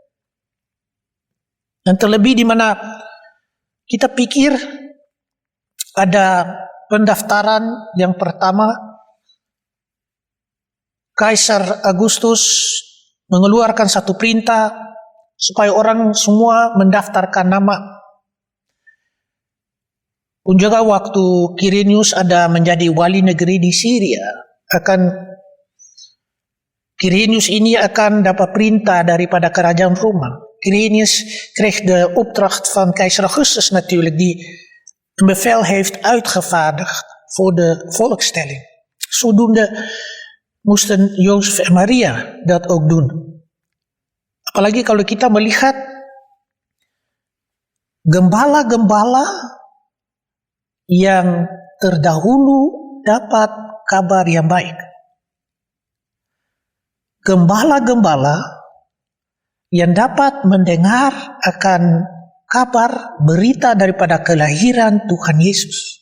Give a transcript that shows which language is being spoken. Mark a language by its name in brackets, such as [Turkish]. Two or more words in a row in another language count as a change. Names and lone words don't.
[Indonesian] Dan terlebih di mana kita pikir ada pendaftaran yang pertama, Kaisar Agustus mengeluarkan satu perintah supaya orang semua mendaftarkan nama. Pun juga waktu Quirinius ada menjadi wali negeri di Syria, Quirinius ini akan dapat perintah daripada kerajaan Roma. [Dutch] Quirinius kreeg de opdracht van keizer Augustus natuurlijk, die een bevel heeft uitgevaardigd voor de volkstelling. Zodoende moesten Jozef en Maria dat ook doen. [Indonesian] Apalagi kalau kita melihat gembala-gembala yang terdahulu dapat kabar yang baik. Gembala-gembala yang dapat mendengar akan kabar berita daripada kelahiran Tuhan Yesus.